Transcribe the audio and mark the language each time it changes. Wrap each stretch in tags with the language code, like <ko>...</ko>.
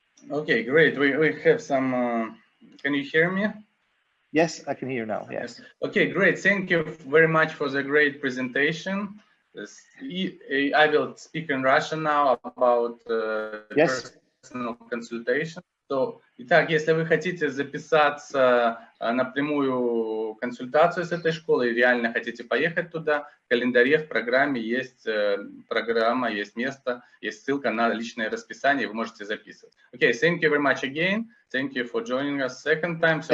<en>Okay, great. We have some. Can you hear me? Yes, I can hear you now. Yes. Okay, great. Thank you very much for the great presentation. I will speak in Russian now about personal consultation.</en> <ru>Итак, если вы хотите записаться на прямую консультацию с этой школой, и реально хотите поехать туда, в календаре, в программе есть программа, есть место, есть ссылка на личное расписание, вы можете записывать.</ru> <en>Okay, thank you very much again. Thank you for joining us second time. So</en>